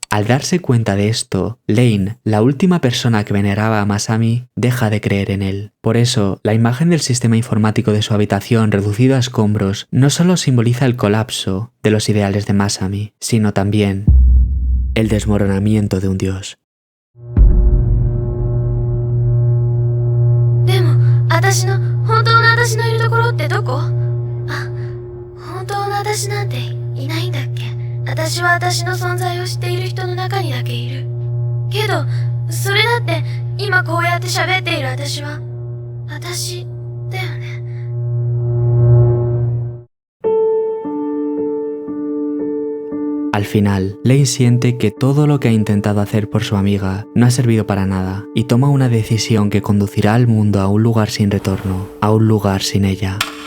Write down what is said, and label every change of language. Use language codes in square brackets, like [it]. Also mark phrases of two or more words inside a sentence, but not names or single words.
[es] Al darse cuenta de esto, Lane, la última persona que veneraba a Masami, deja de creer en él. Por eso, la imagen del sistema informático de su habitación reducido a escombros no solo simboliza el colapso de los ideales de Masami, sino también el desmoronamiento de un dios. [ja] でも、本当の私のいるところってどこ？あ、本当の私なんていないんだっけ？私は私の存在を知っている人の中にだけいる。けど、それだって今こうやって喋っている私は、私だよね。 [es] Al final, Lane siente que todo lo que ha intentado hacer por su amiga no ha servido para nada y toma una decisión que conducirá al mundo a un lugar sin retorno, a un lugar sin ella.